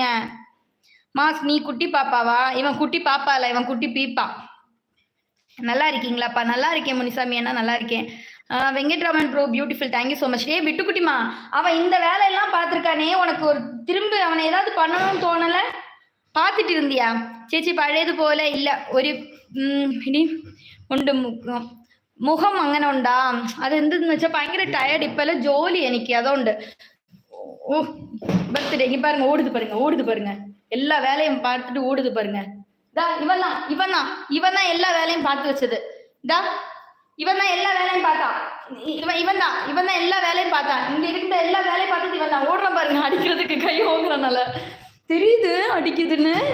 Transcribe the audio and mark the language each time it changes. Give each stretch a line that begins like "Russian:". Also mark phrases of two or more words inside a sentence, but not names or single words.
Tamil: மாஸ், நீ குட்டி பாப்பாவா? இவன் குட்டி பாப்பா இல்ல, இவன் குட்டி பீப்பா. நல்லா இருக்கீங்களாப்பா? நல்லா இருக்கேன் முனிசாமி அண்ணா, நல்லா இருக்கேன். வெங்கட்ராமன் ப்ரோ,
English: beautiful, thank you so much.
Tamil: பிட்டுக்குட்டிமா, அவன் இந்த வேலையெல்லாம் பார்த்துருக்கானே, உனக்கு ஒரு திரும்ப அவனை ஏதாவது பண்ணணும்னு தோணலை? பார்த்துட்டு இருந்தியா?
Malayalam: ചേച്ചി പഴയത് പോലെ ഇല്ല, ഒരു ഇനി ഉണ്ട് മുഖം അങ്ങനെ ഉണ്ടാ. അത് എന്തെന്ന് വെച്ചാൽ ഭയങ്കര ടയർഡ്. ഇപ്പം ജോലി എനിക്ക്, അതുകൊണ്ട്.
Tamil: ஓ, பர்த்டே. இங்க பாருங்க, ஓடுது பாருங்க. எல்லா வேலையும் பார்த்துட்டு ஓடுது பாருங்க. இவன் தான் எல்லா வேலையும் பார்த்து வச்சது. இவன் தான் எல்லா வேலையும் பார்த்தான். இவன் தான் எல்லா வேலையும் பார்த்தான். இங்க இருக்கிற எல்லா வேலையும் பார்த்துட்டு இவன் தான் ஓடுறான் பாருங்க. அடிக்கிறதுக்கு கை ஓங்குறனால தெரியுது அடிக்குதுன்னு.